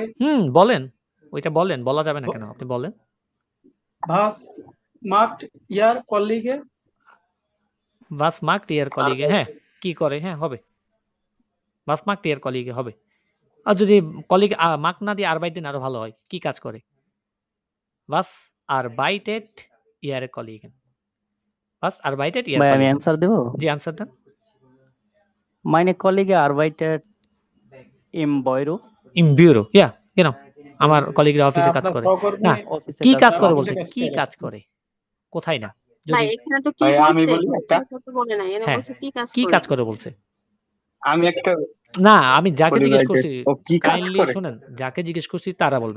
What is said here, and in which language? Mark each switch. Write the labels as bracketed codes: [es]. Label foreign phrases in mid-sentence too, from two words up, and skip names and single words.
[bn] বলেন ওইটা বলেন, বলা যাবে না কেন? আপনি বলেন। [de] Was macht Ihr Kollege? Was macht Ihr Kollege? [bn] হ্যাঁ কি করে? হ্যাঁ, হবে। [de] Was macht Ihr Kollege? [bn] হবে। আর যদি কলিগ macht না দিয়ে arbeiten আরো ভালো হয়। কি কাজ করে? [de] Was arbeitet Ihre Kollegin? Was arbeitet Ihr [bn] ভাই আমি [de] Kollege? [bn] অ্যান্সার দেব। জি, আনসার দেন। [de] Meine Kollege arbeitet im Büro. Im Büro, ja, genau. [bn] আমার কলিগরা অফিসে কাজ আপনার করে। সহকর্মী না, অফিসে কি কাজ কাজ করে করে। বলছে? অফিসে কি কাজ কাজ করে। করে? কোথায় না? ভাই যদি এখানে তো কি ভাই আমি করছে বলি একটা, এটা তো বলে নাই, এনে হ্যাঁ, বলছে কি কাজ কি করে। কাজ করে বলছে? আমি একটা না, আমি যাকে বলি জিজ্ঞেস ভাই যে করছি ও কি কাজ কাইন্ডলি করে। শুনেন, যাকে জিজ্ঞেস করছি তারা বলবেন।